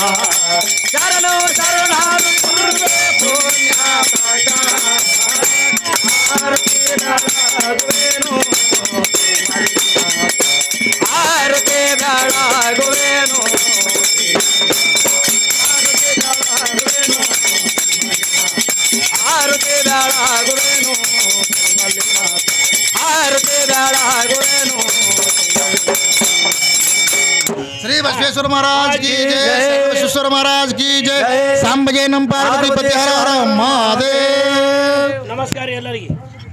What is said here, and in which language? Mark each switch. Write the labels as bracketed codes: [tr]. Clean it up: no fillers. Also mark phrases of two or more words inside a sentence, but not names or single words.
[kn] ಶರಣು ಶರಣಾರ್ಥಿ ಗುರುವೇ ಪುಣ್ಯ ಪ್ರಖ್ಯಾತ ಆರತಿ ಬೆಳಗುವೆನು ಆರತಿ ಬೆಳಗುವೆನು ಆರತಿ ಬೆಳಗುವೆನು ಆರತಿ ಬೆಳಗುವೆನು [hi] श्री बसवेश्वर महाराज की जय बसवेश्वर महाराज की जय सांबजय नम पार्वती पति हर हर महादेव [kn] ನಮಸ್ಕಾರ ಎಲ್ಲರಿಗೆ.